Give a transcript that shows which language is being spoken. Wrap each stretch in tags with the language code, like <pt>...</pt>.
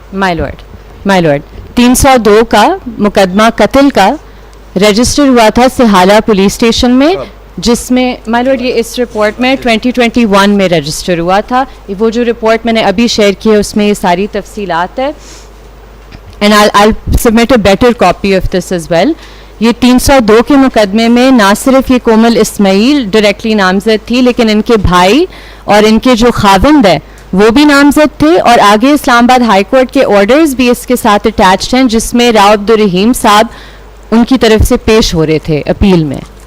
<ur>مائی lord 302 کا مقدمہ قتل کا رجسٹر ہوا تھا سہالہ پولیس اسٹیشن میں, جس میں مائی لارڈ یہ اس رپورٹ میں 2021 میں رجسٹر ہوا تھا. وہ جو رپورٹ میں نے ابھی شیئر کی ہے اس میں یہ ساری تفصیلات ہے.</ur> <en>And I'll submit a better copy of this as well.</en> <ur>یہ 302 کے مقدمے میں نہ صرف یہ کومل اسماعیل ڈائریکٹلی نامزد تھی, لیکن ان کے بھائی اور ان کے جو خاوند ہیں وہ بھی نامزد تھے. اور آگے اسلام آباد ہائی کورٹ کے آرڈرز بھی اس کے ساتھ اٹیچڈ ہیں, جس میں راؤ عبدالرحیم صاحب ان کی طرف سے پیش ہو رہے تھے اپیل میں.</ur>